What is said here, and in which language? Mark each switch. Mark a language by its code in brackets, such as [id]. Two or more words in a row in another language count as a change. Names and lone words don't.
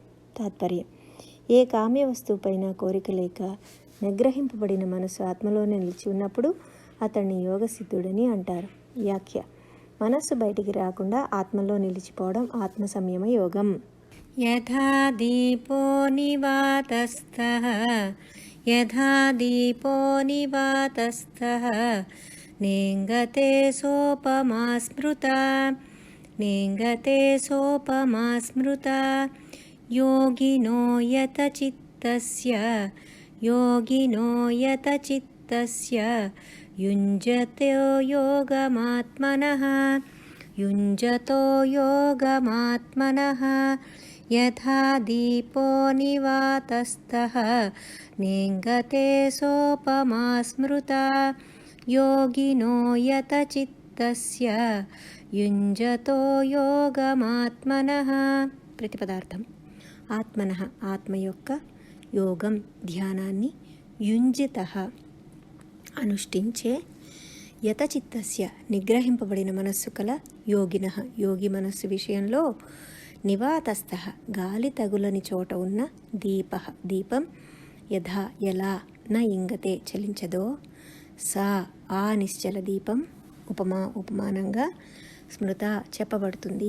[te] తాత్పర్యం: ఏ కామ్య వస్తువుపైన కోరిక లేక నిగ్రహింపబడిన మనసు ఆత్మలోనే నిలిచి ఉన్నప్పుడు అతన్ని యోగసిద్ధుడని అంటారు. వ్యాఖ్య: మనస్సు బయటికి రాకుండా ఆత్మలో నిలిచిపోవడం ఆత్మ సంయమ యోగం. [sa] యథా దీపో నివాతస్థః नेङ्गते सोपमा स्मृता नेङ्गते सोपमा स्मृता योगिनो यतचित्तस्य युञ्जतो योगमात्मनः यथा दीपो निवातस्थः नेङ्गते सोपमा स्मृता योगिनो यतचित्तस्य युञ्जतो योगमात्मनः प्रतिपदार्थం [te] ఆత్మనః ఆత్మ యొక్క యోగం ధ్యానాన్ని యుంజితః అనుష్ఠించే యతచిత్తస్య నిగ్రహింపబడిన మనస్సు కల యోగినః యోగి మనస్సు విషయంలో నివాతస్థః గాలి తగులని చోట ఉన్న దీపం యథా ఎలా న ఇంగతే చలించదో సా ఆ నిశ్చల దీపం ఉపమానంగా స్మృత చెప్పబడుతుంది.